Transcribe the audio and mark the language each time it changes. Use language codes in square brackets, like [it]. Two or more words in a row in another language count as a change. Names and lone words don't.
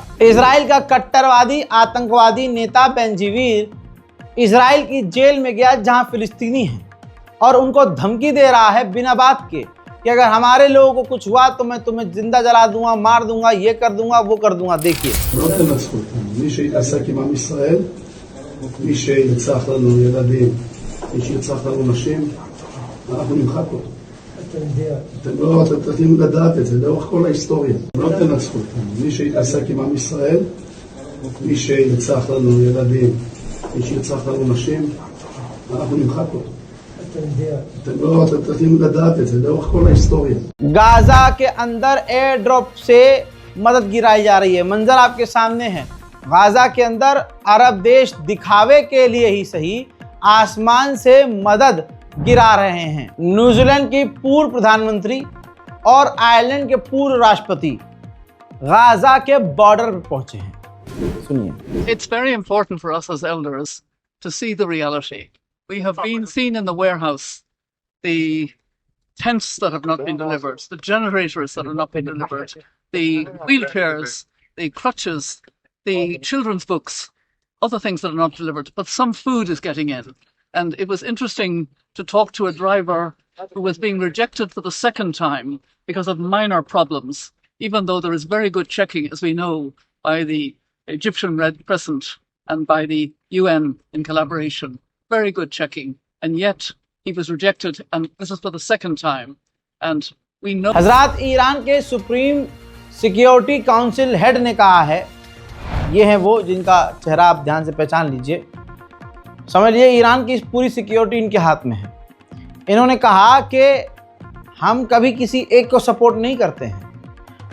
[hi] इसराइल का कट्टरवादी आतंकवादी नेता बेंजीवीर इसराइल की जेल में गया जहां फिलिस्तीनी हैं और उनको धमकी दे रहा है बिना बात के कि अगर हमारे लोगों को कुछ हुआ तो मैं तुम्हें जिंदा जला दूंगा, मार दूंगा, ये कर दूंगा, वो कर दूंगा। देखिए, [he] מי שהתעסק עם עם ישראל, מי שירצח לנו ילדים, מי שירצח לנו נשים, אנחנו נמחק אותו. אתם צריכים לדעת את זה לאורך כל ההיסטוריה. לא תנצחו אותנו. מי שהתעסק עם עם ישראל, מי שירצח לנו ילדים, מי שירצח לנו נשים, אנחנו נמחק אותו. אתם צריכים לדעת את זה לאורך כל ההיסטוריה. [hi] गाजा के अंदर [en] air drop [hi] से मदद गिराई जा रही है। मंजर आपके सामने है। गाजा के अंदर अरब देश दिखावे के लिए ही सही आसमान से मदद गिरा रहे हैं। न्यूजीलैंड की पूर्व प्रधानमंत्री और आयरलैंड के पूर्व राष्ट्रपति गाजा के बॉर्डर पर पहुंचे हैं। सुनिए। [en] It's very important for us as elders to see the reality. We have been seen in the warehouse, the tents that have not been delivered, the generators that have not been delivered, the wheelchairs, the crutches, the children's books, other things that are not delivered, but some food is getting in. And it was interesting to talk to a driver who was being rejected for the second time because of minor problems, even though there is very good checking, as we know, by the Egyptian Red Crescent and by the UN in collaboration. Very good checking. And yet he was rejected, and this is for the second time. And we know... [hi] हजरात, ईरान के [en] supreme security council head [hi] ने कहा है, ये हैं वो जिनका चेहरा आप ध्यान से पहचान लीजिए, समझ लीजिए ईरान की पूरी सिक्योरिटी इनके हाथ में है। इन्होंने कहा कि हम कभी किसी एक को सपोर्ट नहीं करते हैं।